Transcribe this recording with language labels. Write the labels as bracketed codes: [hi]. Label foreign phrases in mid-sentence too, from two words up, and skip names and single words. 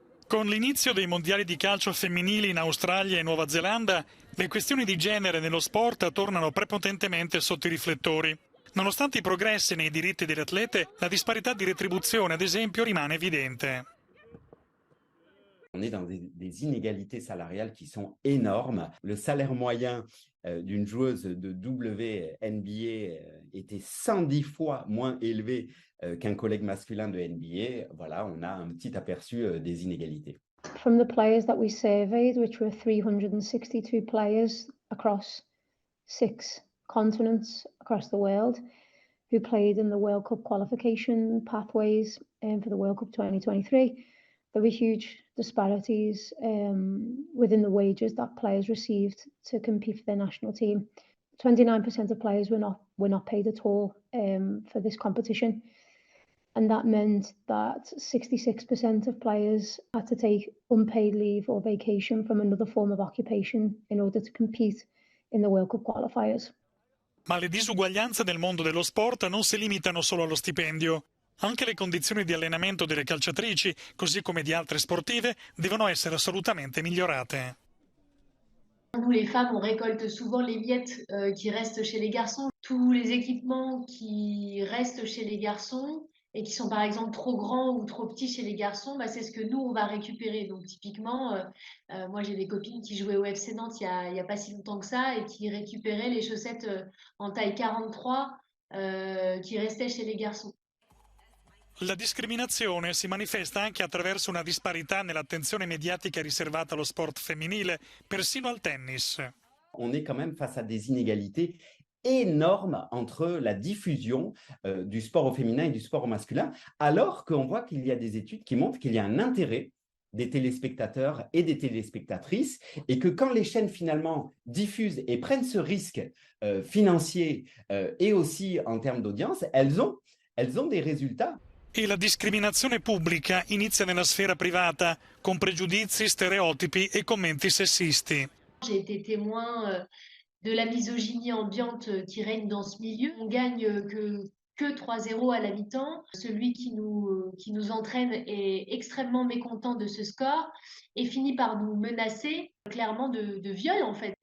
[it] Con l'inizio dei mondiali di calcio femminili in Australia e Nuova Zelanda, le questioni di genere nello sport tornano prepotentemente sotto i riflettori. Nonostante i progressi nei diritti delle atlete, la disparità di retribuzione, ad esempio, rimane evidente. [fr] On est dans des inégalités salariales qui sont énormes. Le salaire moyen d'une joueuse de WNBA était 110 fois moins élevé qu'un collègue masculin de NBA. Voilà, on a un petit aperçu des inégalités. [en] From the players that we surveyed, which were 362 players across 6 continents across the world, who played in the World Cup qualification pathways for the World Cup 2023, there were huge disparities within the wages that players received to compete for their national team. 29% of players were not paid at all for this competition, and that meant that 66% of players had to take unpaid leave or vacation from another form of occupation in order to compete in the World Cup qualifiers. [it] Ma le disuguaglianze nel mondo dello sport non si limitano solo allo stipendio. Anche le condizioni di allenamento delle calciatrici, così come di altre sportive, devono essere assolutamente migliorate. [fr] Nous, les femmes, on récolte souvent les miettes qui restent chez les garçons. Tous les équipements qui restent chez les garçons et qui sont par exemple trop grands ou trop petits chez les garçons, bah, c'est ce que nous, on va récupérer. Donc typiquement, moi j'ai des copines qui jouaient au FC Nantes il y a pas si longtemps que ça et qui récupéraient les chaussettes en taille 43 qui restaient chez les garçons. [it] La discriminazione si manifesta anche attraverso una disparità nell'attenzione mediatica riservata allo sport femminile, persino al tennis. [fr] On est quand même face à des inégalités énormes entre la diffusion du sport au féminin et du sport au masculin, alors qu'on voit qu'il y a des études qui montrent qu'il y a un intérêt des téléspectateurs et des téléspectatrices, et que quand les chaînes finalement diffusent et prennent ce risque financier et aussi en termes d'audience, elles ont des résultats. [it] E la discriminazione pubblica inizia nella sfera privata, con pregiudizi, stereotipi e commenti sessisti. [fr] J'ai été témoin de la misogynie ambiante qui règne dans ce milieu. On gagne que 3-0 à la mi-temps. Celui qui nous entraîne est extrêmement mécontent de ce score et finit par nous menacer clairement de viol en fait.